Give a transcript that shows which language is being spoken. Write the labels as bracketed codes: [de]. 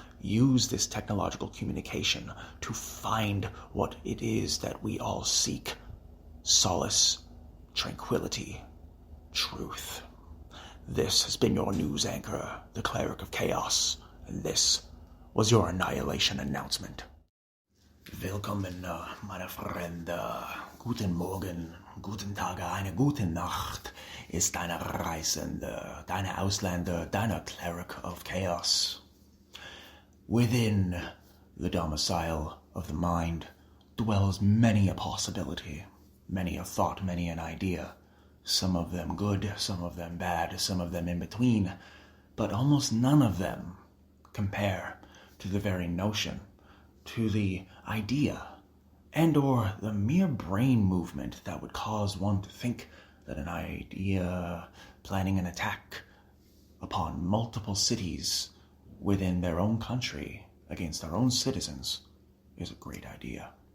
[en] Use this technological communication to find what it is that we all seek. Solace, tranquility, truth. This has been your news anchor, the Cleric of Chaos, and this was your Annihilation Announcement. [de] Willkommen, meine Freunde. Guten Morgen, guten Tag, eine gute Nacht ist deine Reisende, deine Ausländer, deine [en] Cleric of Chaos. Within the domicile of the mind dwells many a possibility, many a thought, many an idea. Some of them good, some of them bad, some of them in between, but almost none of them compare to the very notion, to the idea, and or the mere brain movement that would cause one to think that an idea planning an attack upon multiple cities within their own country against their own citizens is a great idea.